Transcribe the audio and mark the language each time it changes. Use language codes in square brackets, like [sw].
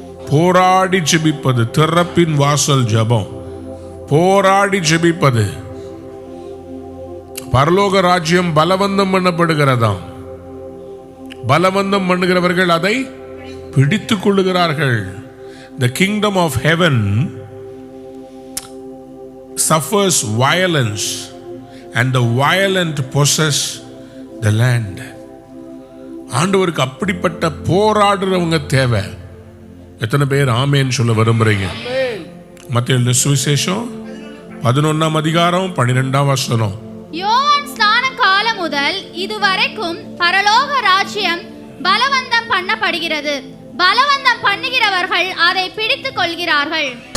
[ta] போராடி ஜெபிப்பது, திறப்பின் வாசல் ஜெபம். போராடி ஜெபிப்பது. பரலோக ராஜ்யம் பலவந்தம் பண்ணப்படுகிறதாம். பலவந்தம் பண்ணுகிறவர்கள் அதை பிடித்துக் கொள்ளுகிறார்கள். [en] The kingdom of heaven suffers violence and the violent possess the land. [ta] ஆண்டவருக்கு அப்படிப்பட்ட போராடுறவங்க தேவை. எத்தனை பேர் ஆமேன்னு சொல்ல விரும்புறீங்க? மத்தேயு சுவிசேஷம் 11ஆம் அதிகாரம் 12ஆம் வசனம். யோவான் ஸ்நான காலம் முதல் இதுவரைக்கும் பரலோக ராஜ்யம் பலவந்தம் பண்ணப்படுகிறது, பலவந்தம் பண்ணுகிறவர்கள் அதை பிடித்துக் கொள்கிறார்கள்.